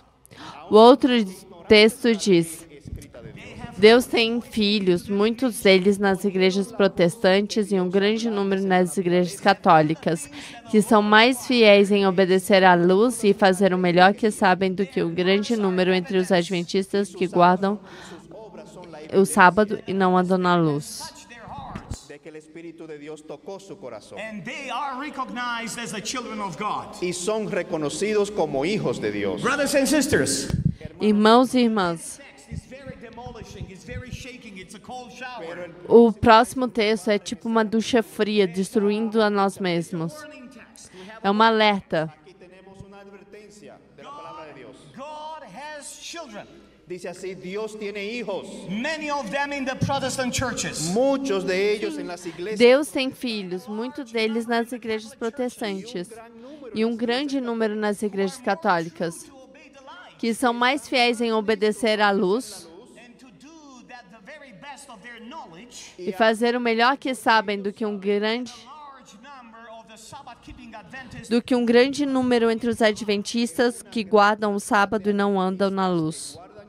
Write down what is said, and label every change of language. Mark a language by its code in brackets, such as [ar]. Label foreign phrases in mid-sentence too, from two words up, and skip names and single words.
[pt] O outro texto diz: Deus tem filhos, muitos deles nas igrejas protestantes e um grande número nas igrejas católicas, que são mais fiéis em obedecer à luz e fazer o melhor que sabem do que o grande número entre os adventistas que guardam o sábado e não andam na luz. E são reconhecidos como hijos de Deus. [en] Brothers and sisters, [pt] irmãos e irmãs, o próximo texto é tipo uma ducha fria, destruindo a nós mesmos. É um alerta. [es] Dice así, Dios tiene hijos. [en] Many of them in the Protestant churches. [es] Muchos de ellos en las iglesias. [pt] Deus tem filhos, muitos deles nas igrejas protestantes e um grande número nas igrejas católicas, que são mais fiéis em obedecer à luz e fazer o melhor que sabem do que um grande número entre os adventistas que guardam o sábado e não andam na luz.